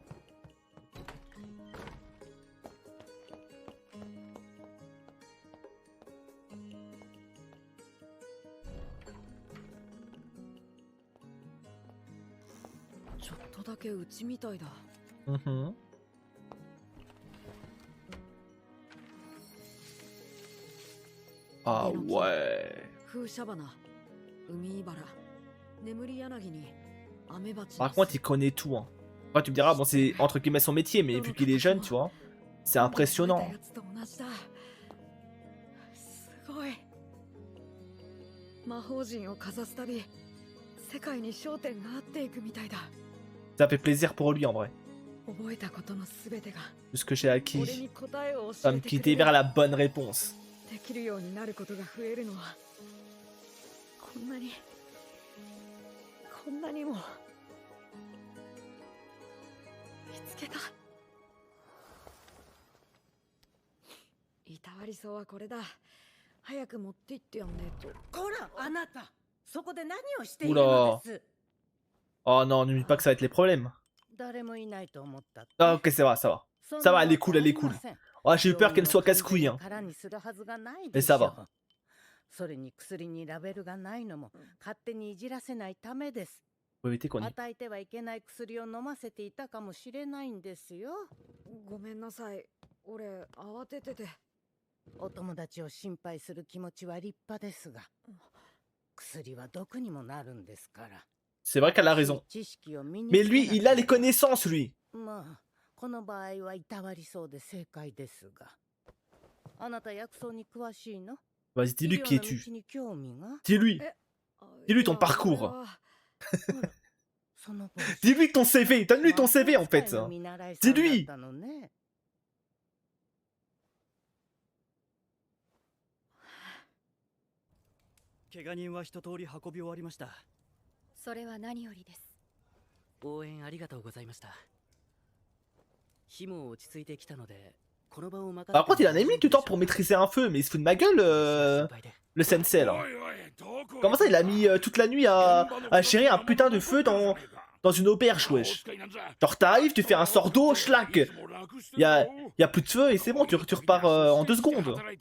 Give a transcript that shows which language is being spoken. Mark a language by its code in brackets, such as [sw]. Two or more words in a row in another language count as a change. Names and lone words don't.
[ja] ちょっとだけうちみたいだ。 [fr] Mhm. Ah ouais. [ja] 風車花、海いばら、眠り柳に、雨鉢。 [fr] Par contre, il connaît tout. Hein. Après, tu me diras, bon, c'est entre guillemets son métier, mais vu qu'il est jeune, tu vois, c'est impressionnant. [ja] すごい。魔法陣をかざすたび、世界に焦点が合っていくみたいだ。 [fr] Ça fait plaisir pour lui en vrai. [ja] 覚えたことのすべてが [fr] Tout ce que j'ai [ja] 俺 [fr] acquis [ja] に答えを教 [fr] va [ja] え [fr] me [ja] てくれ [fr] guider [ja] る。 [fr] vers la bonne réponse. [ja] できるようになることが増えるのはこんなにも見つけた。いたわりそうはこれだ。早く持って行ってやんねえと。こら、あなた、そこで何をしている [fr] Oula. [ja] のです。 [fr] Oh non, ne me dis pas que ça va être les problèmes. [ja] 誰もいないと思ったって。 [fr] Ah ok, ça va, ça va. [ja] そんな [fr] Ça va, elle est [ja] わ [fr] cool, [ja] け [fr] elle est [ja] ありま [fr] cool. [ja] せん。 [fr] Oh, j'ai eu peur [ja] 病 [fr] qu'elle [ja] 院 [fr] soit [ja] を完全 [fr] casse-couille. [ja] に [fr] Hein. [ja] 空にするはずがない [fr] Mais [ja] でし [fr] ça [ja] ょ [fr] va. [ja] それに薬にラベルがないのも勝手にいじらせないためです。 [fr] Faut éviter qu'on y... [ja] 与えてはいけない薬を飲ませていたかもしれないんですよ。ごめんなさい。俺慌ててて。お友達を心配する気持ちは立派ですが、薬は毒にもなるんですから。 [fr] C'est vrai qu'elle a raison. [ja] 知識を身に [fr] Mais [ja] つけ [fr] lui, [ja] な [fr] il a les connaissances, lui. [ja] まあ、この場合はいたわりそうで正解ですが。あなた薬草に詳しいの？ [fr] Vas-y, dis-lui [ja] 医 [fr] qui [ja] 療の [fr] es-tu. [ja] 道に興味が？ [fr] Dis-lui. [ja] え、 [fr] Dis-lui [ja] い [fr] ton [ja] や [fr] parcours. [ja] 俺はその帽子 [fr] Dis-lui ton CV. Donne-lui ton CV en fait. [ja] 魔法使いの見習いさんだ [fr] Dis-lui. [ja] ったのね。怪我人は一通り運び終わりました。それは何よりです。応援ありがとうございました。火も落ち着いてきたので [fr] Par contre, il en a mis du temps pour maîtriser un feu, mais il se fout de ma gueule, le sensei là. Comment ça, il a mis toute la nuit à gérer un putain de feu dans une auberge, wesh. Genre, t'arrives, tu fais un sort d'eau, schlack. Y a plus de feu et c'est bon, tu repars en 2 secondes.